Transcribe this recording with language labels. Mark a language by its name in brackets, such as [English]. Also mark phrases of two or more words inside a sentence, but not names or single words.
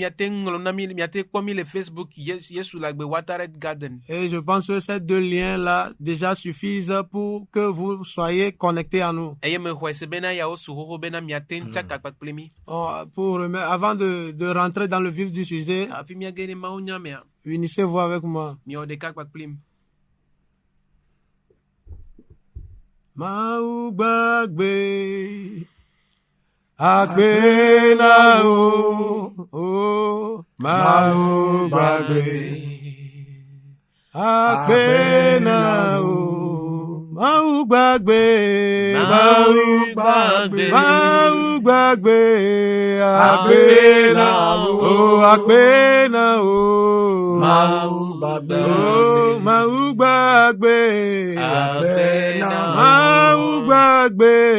[French] Et je pense que ces deux liens-là déjà suffisent pour que vous soyez connectés à nous. Avant de rentrer dans le vif du sujet, unissez-vous avec moi. [Ewe] Maugbagbe Agbe na o Maugbagbe Agbe na o Maugbagbe Maugbagbe Agbe na o Agbe na o Maugbagbe Maugbagbe Agbe na Maugbagbe